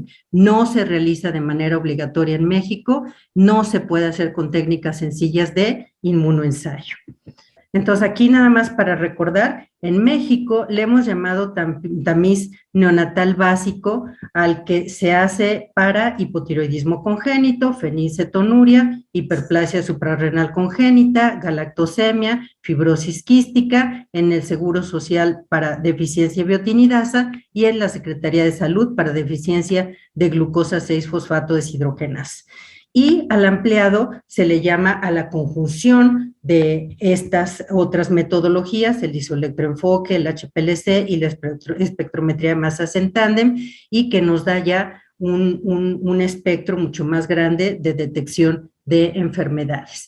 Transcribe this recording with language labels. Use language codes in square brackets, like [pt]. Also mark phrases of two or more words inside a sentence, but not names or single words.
[es] No se realiza de manera obligatoria en México, no se puede hacer con técnicas sencillas de inmunoensayo. Entonces, aquí nada más para recordar, en México le hemos llamado tamiz neonatal básico al que se hace para hipotiroidismo congénito, fenilcetonuria, hiperplasia suprarrenal congénita, galactosemia, fibrosis quística, en el Seguro Social para deficiencia biotinidasa y en la Secretaría de Salud para deficiencia de glucosa 6-fosfato deshidrogenasa. Y al ampliado se le llama a la conjunción de estas otras metodologías, el isoelectroenfoque, el HPLC y la espectrometría de masas en tándem, y que nos da ya un espectro mucho más grande de detección de enfermedades.